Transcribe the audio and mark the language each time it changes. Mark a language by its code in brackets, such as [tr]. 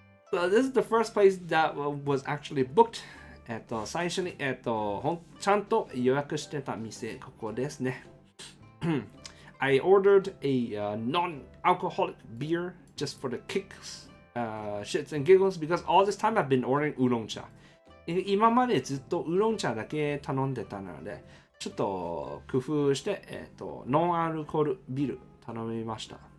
[en] So this is the first place that was actually booked. [ja] 最初に、ちゃんと予約してた店、ここですね。 [en] I ordered a non-alcoholic beer just for the kicks.shits and giggles because all this time I've been ordering ウーロン茶。 [ja] 今までずっとウーロン茶だけ頼んでたので、ちょっと工夫して、ノンアルコールビール頼みました。